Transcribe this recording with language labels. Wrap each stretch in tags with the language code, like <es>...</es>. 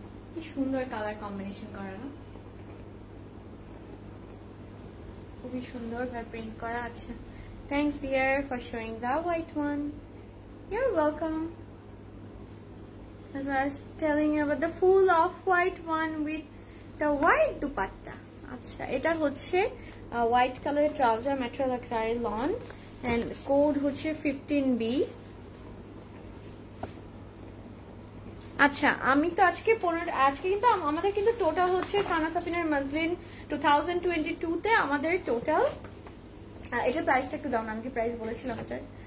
<bn>কি সুন্দর colour combination করা না, খুবই সুন্দর ভাবে প্রিন্ট করা আছে।</bn> <en>Thanks dear for showing the white one, you are welcome. I was telling you about the full off-white one with the white dupatta.</en> <bn>আচ্ছা এটা হচ্ছে হোয়াইট কালারের trouser, metro luxury loan, and code হচ্ছে 15B। আচ্ছা আমি তো আজকে কিন্তু আমাদের কিন্তু টোটাল হচ্ছে সানা সাফিনের মজলিন 2022 তে আমাদের টোটাল, এটার প্রাইসটা একটু দাও না, আমি কি প্রাইস বলেছিলাম এটার?</bn>